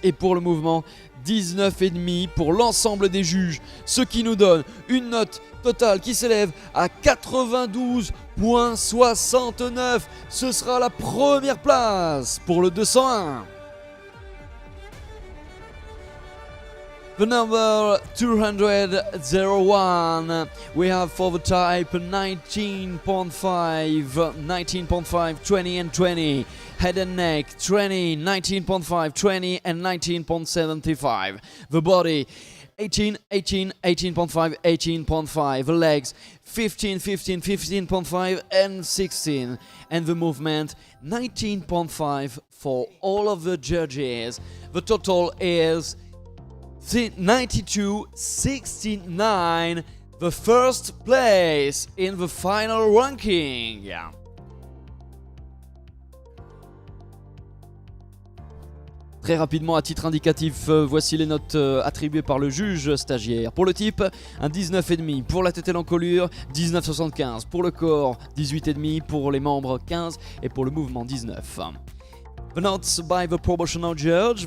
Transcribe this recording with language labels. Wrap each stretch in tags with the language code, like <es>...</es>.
<fr>Et pour le mouvement, 19,5 pour l'ensemble des juges. Ce qui nous donne une note totale qui s'élève à 92,69. Ce sera la première place pour le 201.</fr> <en>The number 201, we have for the type 19.5, 19.5, 20 and 20, head and neck 20, 19.5, 20 and 19.75. The body 18, 18, 18.5, 18.5. The legs 15, 15, 15.5 and 16. And the movement 19.5 for all of the judges. The total is 92.69. The first place in the final ranking.</en> <fr>Très rapidement, à titre indicatif, voici les notes attribuées par le juge stagiaire. Pour le type, un 19,5. Pour la tête et l'encolure, 19,75. Pour le corps, 18,5. Pour les membres, 15. Et pour le mouvement, 19.</fr> <en>The notes by the proportional judge.</en>